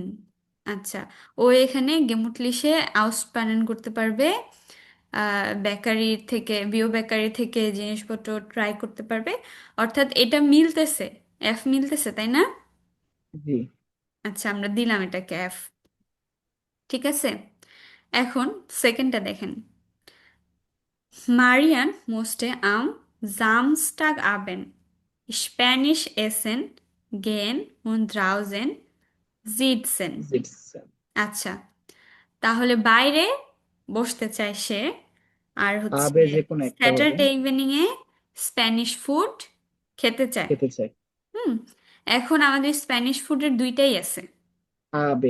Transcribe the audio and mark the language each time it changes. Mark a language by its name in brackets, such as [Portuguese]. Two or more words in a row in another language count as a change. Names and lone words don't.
[Bangla] আচ্ছা, ও এখানে [German] gemütlich ausspannen [Bangla] করতে পারবে, বেকারি থেকে, বিও বেকারি থেকে জিনিসপত্র ট্রাই করতে পারবে। অর্থাৎ এটা মিলতেছে, এফ মিলতেছে, তাই না? জি। আচ্ছা, আমরা দিলাম এটাকে এফ। ঠিক আছে, এখন সেকেন্ডটা দেখেন। [German] Marian musste am Samstagabend Spanisch essen gehen und draußen sitzen. [Bangla] জিটস। আচ্ছা, তাহলে বাইরে বসতে চায় সে, আর হচ্ছে আবে যে কোনো একটা হবে, [English] Saturday evening [Bangla] এ [English] Spanish food [Bangla] খেতে চায়। খেতে চাই। হুম, এখন আমাদের [English] Spanish fooder [Bangla] দুইটাই আছে। আবে,